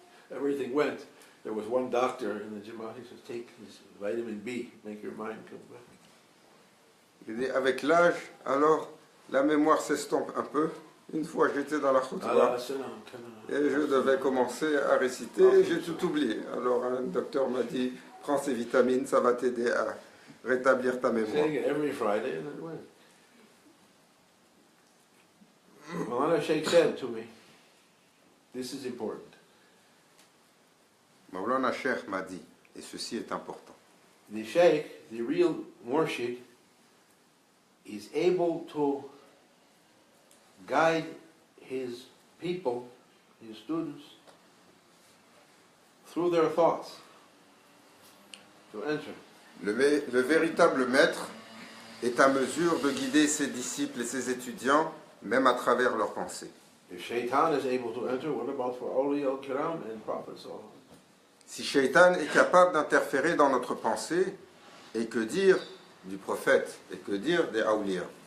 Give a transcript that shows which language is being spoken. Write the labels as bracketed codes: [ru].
[en] Everything went. There was one doctor in the Jummah. He says, take his vitamin B, make your mind come back. [fr] Il dit, avec l'âge, alors, la mémoire s'estompe un peu. Une fois, j'étais dans la khutbah et je devais commencer à réciter et j'ai tout oublié. Alors, un docteur m'a dit, prends ces vitamines, ça va t'aider à rétablir ta mémoire. [en] Saying it every Friday, and it went. Maulana Sheikh said to me, this is important. [fr] Maulana Sheikh m'a dit, et ceci est important. [en] The Sheikh, the real Murshid, is able to guide his people, his students, through their thoughts to enter. [fr] Le véritable maître est à mesure de guider ses disciples et ses étudiants, même à travers leurs pensées. [en] If Shaitan is able to enter, what about for Awliya al-Kiram and Prophets? [fr] Si Shaitan est capable d'interférer dans notre pensée, et que dire du prophète, et que dire des awliya?